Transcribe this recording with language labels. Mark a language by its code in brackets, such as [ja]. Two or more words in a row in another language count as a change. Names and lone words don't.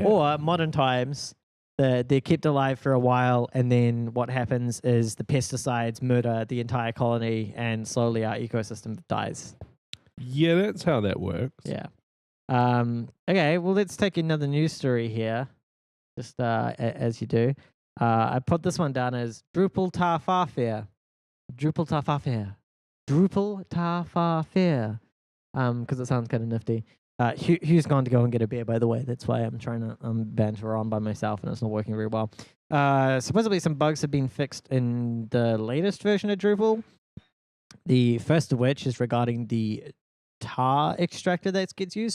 [en] Or modern times, they're kept alive for a while, and then what happens is the pesticides murder the entire colony, and slowly our ecosystem dies. Yeah, that's how that works. Yeah. Okay, well, let's take another news story here, just as you do. I put this one down as Drupal tar phar fair. Drupal tar phar fair. Drupal tar phar fair. Because it sounds kind of nifty. Hugh's gone to go and get a beer, by the way. That's why I'm trying to banter on by myself, and it's not working very well. Supposedly some bugs have been fixed in the latest version of Drupal. The first of which is regarding the tar extractor that gets used.